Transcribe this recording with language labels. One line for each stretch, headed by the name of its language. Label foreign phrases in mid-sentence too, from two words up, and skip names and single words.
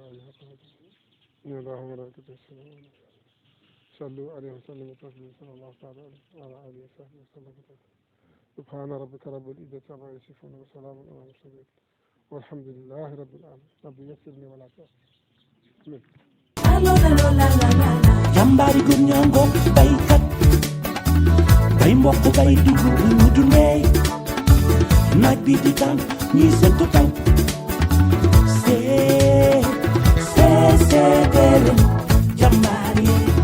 Arabic: اله وصحبه ان الله وملائكته يصلون على صلوا عليه وسلموا تسليما صلى الله تعالى عليه وعلى اله وصحبه وسلم سبحان ربك رب العزه عما يصفون وسلام على المرسلين والحمد لله رب العالمين رب يسرني ولا تعسر
Wolof: jàmbaari góor ñaa ngoog baykat bay mboq bay dugub ñu dundee naaj bi di tàng ñii sentu tàng see leen jàmbaari